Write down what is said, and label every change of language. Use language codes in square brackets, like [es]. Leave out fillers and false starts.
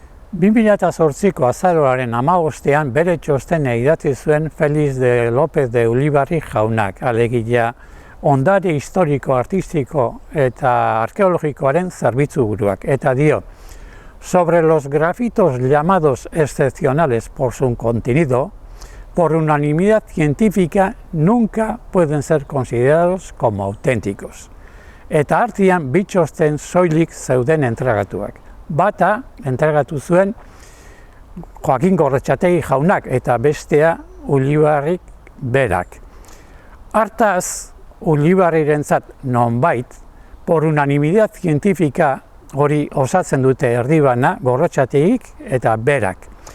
[eu] Bi 2008ko azaroaren 15ean bere txostena idatzi zuen Félix de López de Ulibarri jaunak, alegia ondare historiko, artistiko eta arkeologikoaren zerbitzu buruak. Eta dio, [es] sobre los grafitos llamados excepcionales por su contenido, por unanimidad científica nunca pueden ser considerados como auténticos. [eu] Eta artean bi txosten soilik zeuden entregatuak. Bata entregatu zuen Joaquin Gorretxategi jaunak eta bestea Ulibarrik berak. Hartaz, Ulibarrirentzat nonbait, [es] por unanimidad científica [eu] hori osatzen dute erdibana Gorretxategik eta berak.